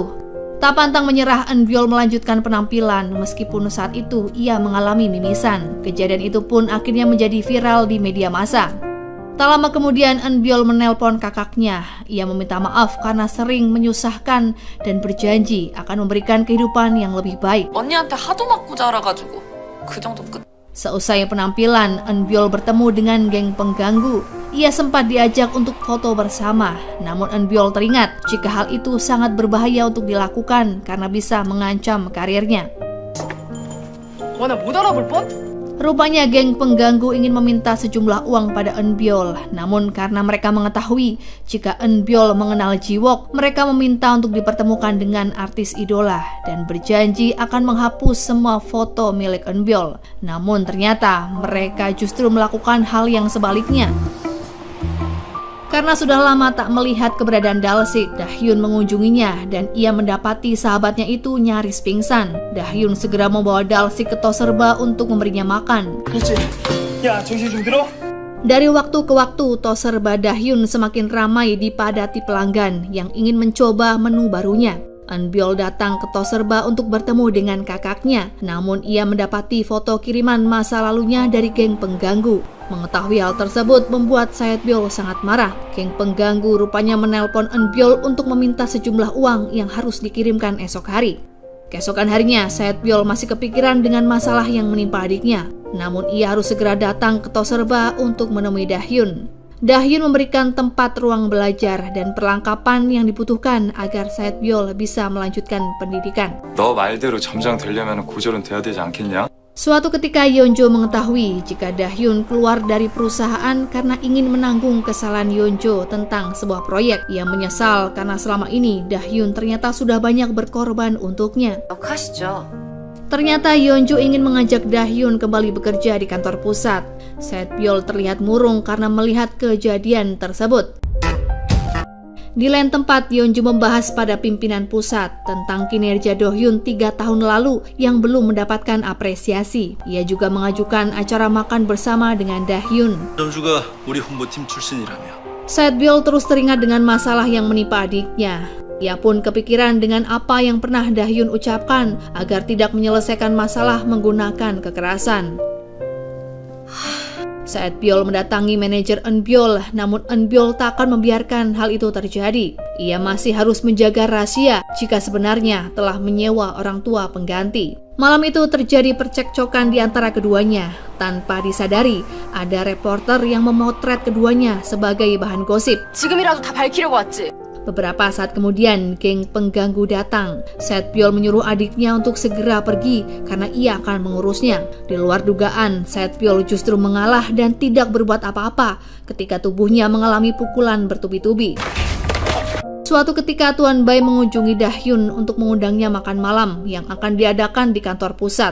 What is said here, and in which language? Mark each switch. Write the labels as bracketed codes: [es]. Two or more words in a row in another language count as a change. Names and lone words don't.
[id] Tak pantang menyerah, Eunbyul melanjutkan penampilan meskipun saat itu ia mengalami mimisan. Kejadian itu pun akhirnya menjadi viral di media massa. Tak lama kemudian Eunbyul menelpon kakaknya. Ia meminta maaf karena sering menyusahkan dan berjanji akan memberikan kehidupan yang lebih baik. [ko] 언니한테 하도 맞고 자라가지고 그 정도 끝. [id] Seusai penampilan, Eunbyul bertemu dengan geng pengganggu. Ia sempat diajak untuk foto bersama, namun Eunbyul teringat jika hal itu sangat berbahaya untuk dilakukan karena bisa mengancam karirnya. [ko] 나 못 알아볼 뻔? [id] Rupanya geng pengganggu ingin meminta sejumlah uang pada Eunbyul, namun karena mereka mengetahui jika Eunbyul mengenal Jiwook, mereka meminta untuk dipertemukan dengan artis idola dan berjanji akan menghapus semua foto milik Eunbyul. Namun ternyata mereka justru melakukan hal yang sebaliknya. Karena sudah lama tak melihat keberadaan Dalsik, Dahyun mengunjunginya dan ia mendapati sahabatnya itu nyaris pingsan. Dahyun segera membawa Dalsik ke Toserba untuk memberinya makan. [ko] 야, 정신 좀 들어? [id] Dari waktu ke waktu, Toserba Dahyun semakin ramai dipadati pelanggan yang ingin mencoba menu barunya. Eunbyul datang ke Toserba untuk bertemu dengan kakaknya, namun ia mendapati foto kiriman masa lalunya dari geng pengganggu. Mengetahui hal tersebut membuat Saetbyul sangat marah. Geng pengganggu rupanya menelpon Eunbyul untuk meminta sejumlah uang yang harus dikirimkan esok hari. Keesokan harinya, Saetbyul masih kepikiran dengan masalah yang menimpa adiknya. Namun ia harus segera datang ke Toserba untuk menemui Dahyun. Dahyun memberikan tempat ruang belajar dan perlengkapan yang dibutuhkan agar Saetbyul bisa melanjutkan pendidikan. [ko] 너 말대로 점장 되려면 고졸은 돼야 되지 않겠냐? [id] Suatu ketika Yeonjo mengetahui jika Dahyun keluar dari perusahaan karena ingin menanggung kesalahan Yeonjo tentang sebuah proyek. Ia menyesal karena selama ini Dahyun ternyata sudah banyak berkorban untuknya. [ko] 하시죠. [id] Ternyata Yeonjo ingin mengajak Dahyun kembali bekerja di kantor pusat. Saetbyul terlihat murung karena melihat kejadian tersebut. Di lain tempat, Yeonju membahas pada pimpinan pusat tentang kinerja Do-hyun 3 tahun lalu yang belum mendapatkan apresiasi. Ia juga mengajukan acara makan bersama dengan Dahyun. [ko] 전주가 우리 홍보팀 출신이라며. [id] Saetbyul terus teringat dengan masalah yang menimpa adiknya. Ia pun kepikiran dengan apa yang pernah Dahyun ucapkan agar tidak menyelesaikan masalah menggunakan kekerasan. Saet Byul mendatangi manajer Eun Byul, namun Eun Byul tak akan membiarkan hal itu terjadi. Ia masih harus menjaga rahasia jika sebenarnya telah menyewa orang tua pengganti. Malam itu terjadi percekcokan di antara keduanya. Tanpa disadari, ada reporter yang memotret keduanya sebagai bahan gosip. [ko] 지금이라도 다 밝히려고 왔지. [id] Beberapa saat kemudian, geng pengganggu datang. Saet Byul menyuruh adiknya untuk segera pergi karena ia akan mengurusnya. Di luar dugaan, Saet Byul justru mengalah dan tidak berbuat apa-apa ketika tubuhnya mengalami pukulan bertubi-tubi. Suatu ketika Tuan Bai mengunjungi Dahyun untuk mengundangnya makan malam yang akan diadakan di kantor pusat.